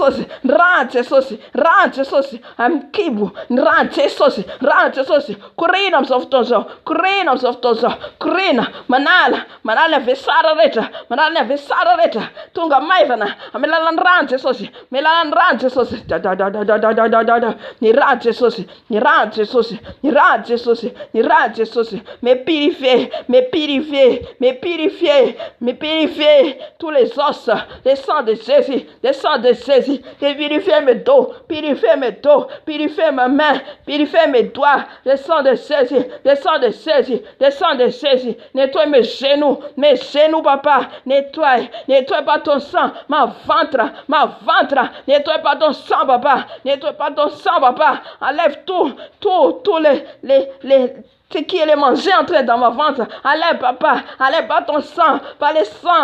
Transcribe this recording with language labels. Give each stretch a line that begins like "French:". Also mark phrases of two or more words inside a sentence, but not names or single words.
Malagasy: rano Jesosy, rano Jesosy amin'ny kibo, ny rano Jesosy, rano Jesosy, korina amin'izao fotoana izao, korina amin'izao fotoana izao, korina, manala ny avesara rehetra, manala ny avesara rehetra, tonga maivana, amin'ny alalan'ny rano Jesosy, amin'ny alalan'ny rano Jesosy, ny rano Jesosy, ny rano Jesosy, ny rano Jesosy, ny rano Jesosy,
French: me purifier, me purifier, me purifier, me purifier tous les os, le sang de Jésus, le sang de Jésus, et purifier mes dos, purifier mes dos, purifier ma main, purifier mes doigts, le sang de Jésus, le sang de Jésus, le sang de Jésus, nettoie mes genoux, papa, nettoie par ton sang, ma ventre, nettoie par ton sang, papa, nettoie par ton sang, papa, enlève tous les ce qui est mangé entré dans ma ventre, enlève papa, enlève par ton sang, par les